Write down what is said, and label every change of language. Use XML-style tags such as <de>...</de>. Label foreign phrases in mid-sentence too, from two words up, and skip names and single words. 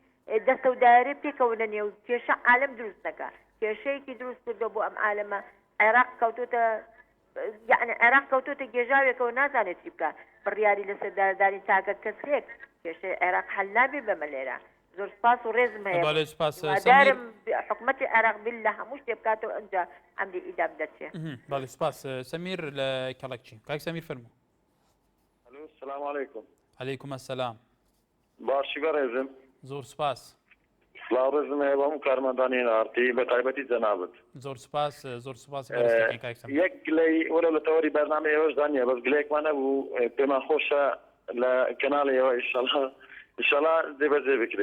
<ckb>دەستە و دایرێ پێکەونە نێو کێشە عالم دروست دەکات کێشەیەکی دروست کردو بۆ ئەم عالەمە عێراق کەوتوتە یعنی عێراق کەوتوتە گێژاوێکەوە نازانێت چی بکات بڕیاری لەسەر دارداری تاکە کەسێک کێشەی عێراق حەل نابێ بەمە لێرە زۆر سپاس و ڕێزم هەیە دارم حکوومەتی عێراق بیل لە هەموو شتێ بکاتەوە ئەنجا ئەمری ئیدام دەچێت باڵێ سپاس سەمیر لە کەڵەکچی کاک سەمیر فەرموو</ckb> <ar>السلام عليكم. عليكم السلام</ar> <ckb>باشی بەڕێزم زۆر سپاس سڵاو ڕێزم هەیە بەم کارمەندانی ئارتی بە تایبەتی جەنابەت زۆر سپاس یەک گلەی وەرە لە تەوەری بەرنامە ئێوەش دانیە بەس گلەیەکمان نەبوو پێمان خۆشە لە کەناڵی ئێوە ئینشەڵا دێبەجێ بکرێ</ckb>